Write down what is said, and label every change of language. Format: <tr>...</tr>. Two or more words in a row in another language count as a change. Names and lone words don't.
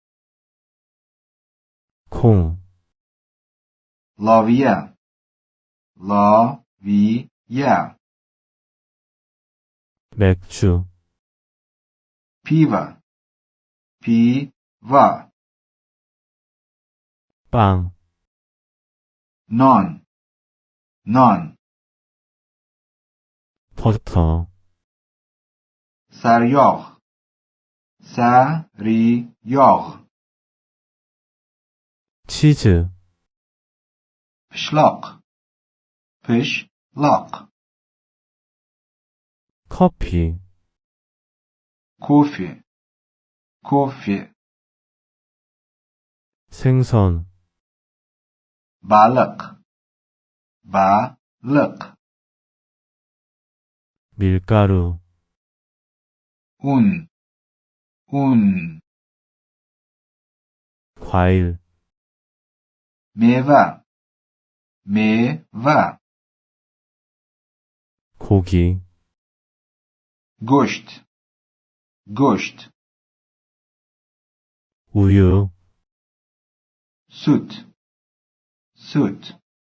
<ko>콩,</ko> <uz>Loviya. Loviya.</uz> <ko>맥주,</ko> <uz>Piva. Piva.</uz> <ko>빵,</ko> <uz>Non. Non.</uz> <ko>버터,</ko> <uz>Saryog. Saryog.</uz> <ko>치즈,</ko> <uz>Pishloq. Pishloq.</uz> <ko>커피,</ko> <uz>Coffee. Coffee.</uz> <ko>생선,</ko> <uz>Baliq. Baliq.</uz> <ko>밀가루,</ko> <uz>Un. Un.</uz> <ko>과일,</ko> <uz>Meva. Meva.</uz> <ko>고기,</ko> <uz>Go'sht. Go'sht.</uz> <ko>우유,</ko> <uz>Sut. Sut.</uz>